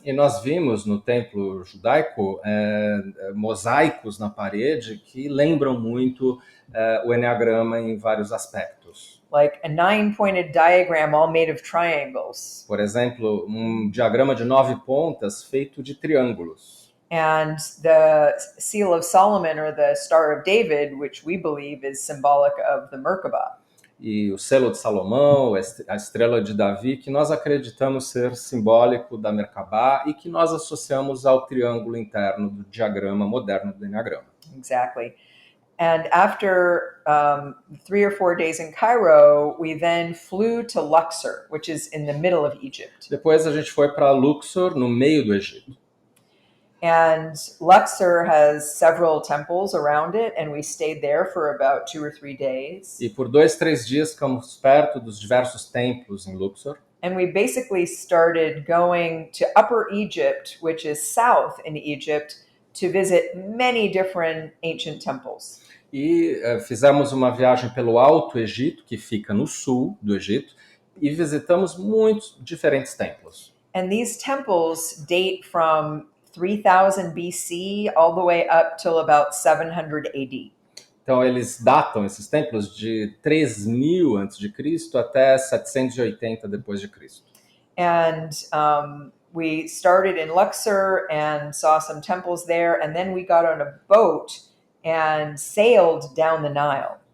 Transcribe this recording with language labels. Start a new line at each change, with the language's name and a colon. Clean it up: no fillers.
Portuguese: E nós vimos no templo judaico mosaicos na parede que lembram muito o Eneagrama em vários aspectos.
English: Like a 9-pointed diagram all made of triangles.
Portuguese: Por exemplo, um diagrama de 9 pontas feito de triângulos.
English: And the seal of Solomon, or the Star of David, which we believe is symbolic of the Merkabah.
Portuguese: E o selo de Salomão, a estrela de Davi, que nós acreditamos ser simbólico da Merkabah e que nós associamos ao triângulo interno do diagrama moderno do Eneagrama.
English: Exactly. And after 3 or 4 days in Cairo, we then flew to Luxor, which is in the middle of Egypt.
Portuguese: Depois a gente foi para Luxor, no meio do Egito.
English: And Luxor has several temples around it, and we stayed there for about 2 or 3 days.
Portuguese: E por 2, 3 dias ficamos perto dos diversos templos em Luxor.
English: And we basically started going to Upper Egypt, which is south in Egypt, to visit many different ancient temples.
Portuguese: E fizemos uma viagem pelo Alto Egito, que fica no sul do Egito, e visitamos muitos diferentes templos.
English: And these temples date from 3000 BC all the way up till about 700 AD.
Portuguese: Então eles datam esses templos de 3000 a.C. até 780 depois de Cristo.
English: And we started in Luxor and saw some temples there, and then we got on a boat and sailed down the Nile.